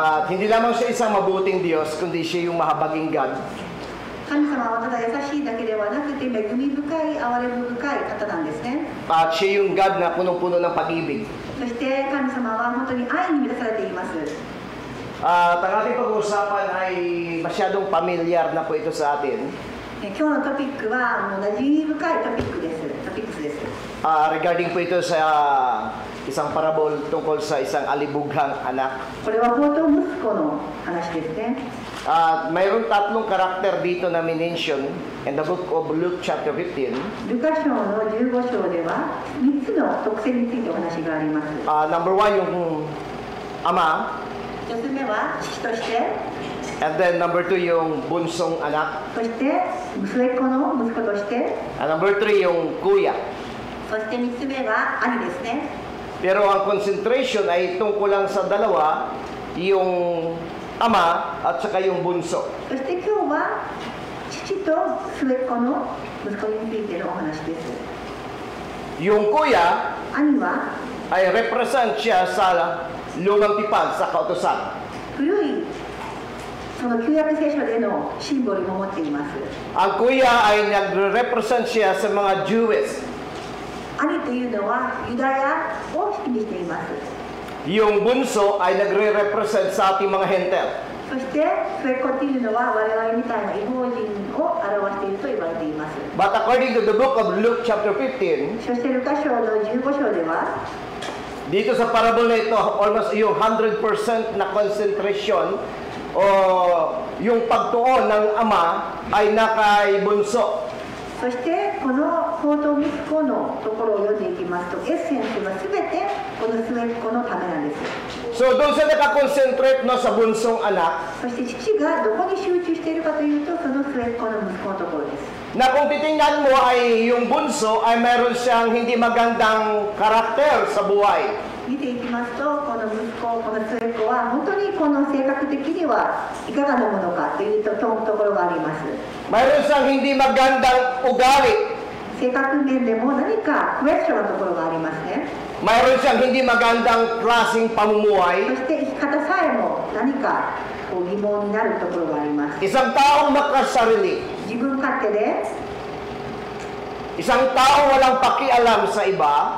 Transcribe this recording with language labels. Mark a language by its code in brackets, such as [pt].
[tl] Hindi lamang siya isang mabuting Diyos, kundi siya yung mahabaging God. [ja] 神様はただ優しいだけではなくて、恵み深い、憐れみ深い方なんですね。 [tl] At siya yung God na punong-puno ng pag-ibig. [ja] そして神様は本当に愛に満たされています。 [tl] At ang ating pag-uusapan ay masyadong pamilyar na po ito sa atin. [ja] 今日のトピックはもう馴染み深いトピックスです。 [tl] Regarding po ito sa isang parabol tungkol sa isang alibughang anak. [ja] これは放蕩息子の話ですね。 [tl] Mayroong tatlong karakter dito na minention [en] in the book of Luke chapter 15. [ja] ルカ書の15章では3つの特性についてお話があります。 [en] Number one, [tl] yung ama. [ja] 1つ目は父として、 [en] And then number two, [tl] yung bunsong anak. [ja] そして末っ子の息子として、 [en] And number three, [tl] yung kuya. [ja] そして3つ目は兄ですね。 [tl] Pero ang concentration ay tungkol lang sa dalawa, yung ama at saka yung bunso. [ja] そして今日は父と末っ子の息子についてのお話です。 [tl] Yung kuya [ja] 兄は [tl] ay represent siya sa lumang tipan, sa kautusan. [ja] 古いその旧約聖書でのシンボルも持っています。 [tl] Ang kuya ay nagre-represent siya sa mga Jews. [ja] 兄というのはユダヤを意味しています。 [tl] Yung bunso ay nagre-represent sa ating mga hentel. [ja] そして末っ子っていうのは我々みたいな異邦人を表していると言われています。 [en] But according to the book of Luke chapter 15, [ja] そしてルカ書の15章では [tl] dito sa parable na ito, almost yung 100% na concentration o yung pagtuon ng ama ay nakay bunso. [ja] そしてこの放蕩息子のところを読んでいきますと、エッセンスは全てこの末っ子のためなんです。 [tl] So doon sa nakakonsentrate no, sa bunsong anak, [ja] そして父がどこに集中しているかというと、その末っ子の息子のところです。 [tl] na kung titingnan mo ay yung bunso ay meron siyang hindi magandang karakter sa buhay. [ja] 見ていきますと、この息子、この末っ子は本当にこの性格的にはいかがなものかというところがあります。 [tl] Mayroon siyang hindi magandang ugali. [ja] 性格面でも何かクエスチョンなところがありますね。 [tl] Mayroon siyang hindi magandang klaseng [ja] そ [tl] pamumuhay. [ja] して生き方さえも何かこう疑問になるところがあります。 [tl] Isang taong makasarili. [ja] 自分勝手で [tl] Isang taong walang pakialam sa iba,